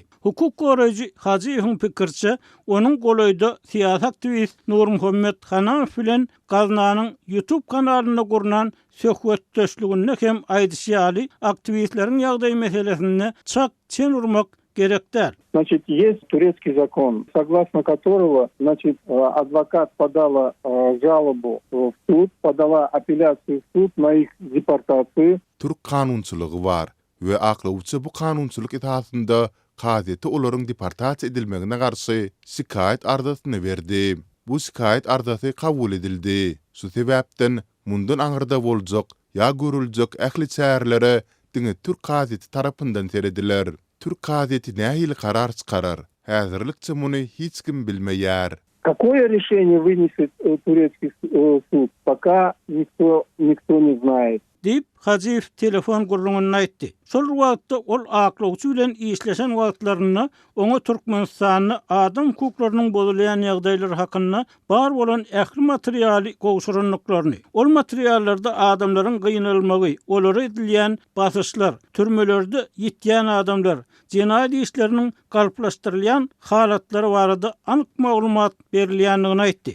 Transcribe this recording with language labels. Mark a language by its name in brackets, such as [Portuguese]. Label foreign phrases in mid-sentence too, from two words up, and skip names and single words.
[Turkmen] Hukuk goraýjy Hajiýewiň pikirçe, onuň golaýda siýasat aktivist Nur Muhammed Hanafi bilen gaznanyň YouTube kanalyna gurnan söhbetdeşligine hem aýdyşýaly aktivistleriň ýagdaýy meselesinde çak çen urmak gerekdir. [Russian] Значит, есть турецкий закон, согласно которого, значит, адвокат подала жалобу в суд, подала апелляцию в суд на их депортацию. [Turkmen] Türk kanunçylygy bar we aklawçy bu kanunçylyk etaatynda kadeti olaryň deportasiýa edilmegine garşy şikaýet ardasyny berdi. Bu şikaýet ardasy kabul edildi. Şu sebäpden mundan aňyrda boljak ýa görüljek ähli çärlere diňe Türk kadeti tarapyndan serediler. Türk kadeti nähili karar çykarar? Häzirlikçe muny hiç kim bilmeýär. [Russian] Какое решение вынесет турецкий суд, пока никто не знает. [Turkmen] Dip Hajiýew telefon gurrungyny aýtdy. Şol wagtda ol aklawçy bilen işleşen wagtlaryna oňa Türkmenistanyň adam hukuklarynyň bozulýan ýagdaýlary hakynda bar bolan ähli materialy gowşuranlyklaryny, ol materiallarda adamlaryň gynalmagy, olary edilýän basyşlar, türmelerde ýitýän adamlar, jenaýat işleriniň galplaşdyrylýan halatlary barada anyk maglumat berilýändigini aýtdy.